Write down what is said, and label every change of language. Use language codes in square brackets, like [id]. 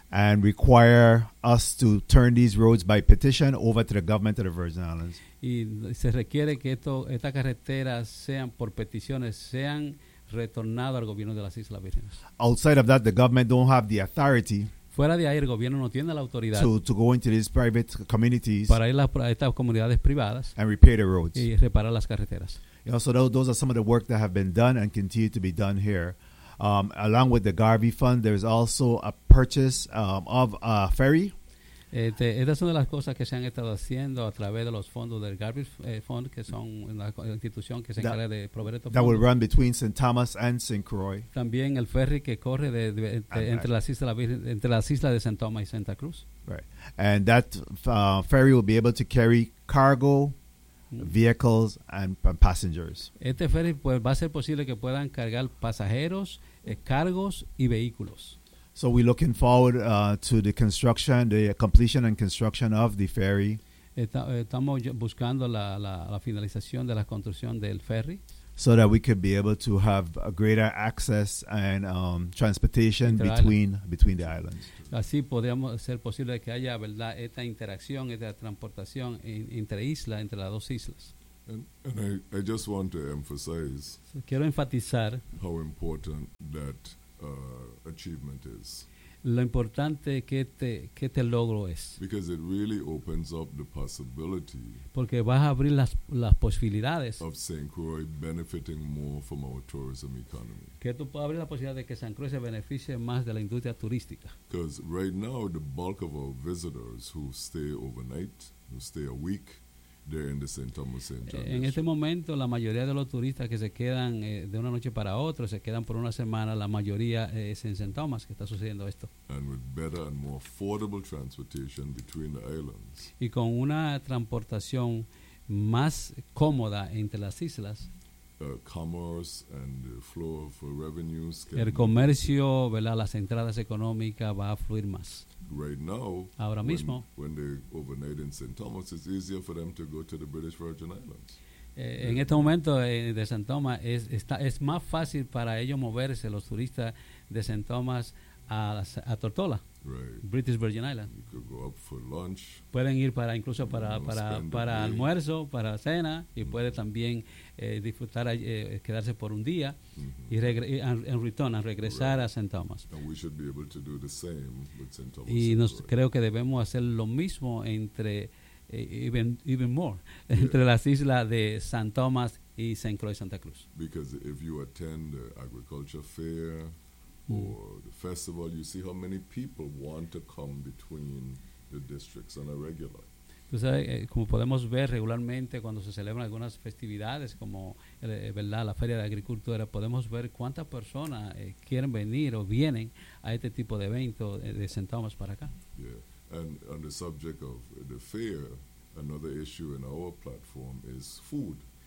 [en] And require us to turn these roads by petition over to the government of the Virgin Islands. [es] Y se requiere que estas carreteras sean por peticiones sean retornadas al gobierno de las Islas Vírgenes. [en] Outside of that, the government don't have the authority. [es] Fuera de ahí, el gobierno no tiene la autoridad. [en] To go into these private communities. [es] Para ir a estas comunidades privadas. [en] And repair the roads. [es] Y reparar las carreteras. [en] You know, so those are some of the work that have been done and continue to be done here. Along with the Garvey Fund, there is also a purchase of a ferry. [es] Estas son de las cosas que se han estado haciendo a través de los fondos del Garvey Fund, que son la institución que se encarga de proveer estos fondos. [en] That will run between St. Thomas and St. Croix. [es] También el ferry que corre entre las islas de St. Thomas y Santa Cruz. [en] Right. And that ferry will be able to carry cargo, vehicles and passengers. [es] Este ferry pues va a ser posible que puedan cargar pasajeros, cargos y vehículos. [en] So we're looking forward to the construction, the completion and construction of the ferry. [es] Estamos buscando la finalización de la construcción del ferry. [en] So that we could be able to have a greater access and transportation between the islands. [es] Así podríamos ser posible que haya, verdad, esta interacción, esta transportación entre las dos islas. [en] And I just want to emphasize. [es] Quiero enfatizar [en] how important that achievement is. [es] Lo importante que este logro es. [en] Because it really opens up the possibility. [es] Porque va a abrir las posibilidades. [en] Of St. Croix benefiting more from our tourism economy. [es] Que esto puede abrir la posibilidad de que San Croix se beneficie más de la industria turística. [en] Because right now the bulk of our visitors who stay overnight, who stay a week, they're in the St. Thomas and John. [es] En este momento la mayoría de los turistas que se quedan de una noche para otra, se quedan por una semana, la mayoría es en St. Thomas que está sucediendo esto. [en] And with better and more affordable transportation between the islands. [es] Y con una transportación más cómoda entre las islas. [en] Commerce and the flow of revenues. [es] El comercio, ¿verdad? Las entradas económicas va a fluir más. [en] Right now, [es] ahora mismo, [en] when they overnight in St. Thomas, it's easier for them to go to the British Virgin Islands. [es] En este momento de St. Thomas es más fácil para ellos moverse los turistas de St. Thomas a Tortola, [en] right. British Virgin Islands. You could go up for lunch. [es] Pueden ir para almuerzo, para cena, y puede también disfrutar, quedarse por un día y regresar right. A St. Thomas. [en] And we should be able to do the same with St. Thomas. [es] Y creo que debemos hacer lo mismo entre las islas de St. Thomas y St. Croix, Santa Cruz. [en] Because if you attend the agriculture fair or the festival, you see how many people want to come between the districts on a regular. [es] Como podemos ver regularmente cuando se celebran algunas festividades como verdad la Feria de Agricultura, podemos ver cuántas personas quieren venir o vienen a este tipo de evento de St. Thomas para acá. [en] Yeah. And on the subject of the fair, another issue in our platform is food.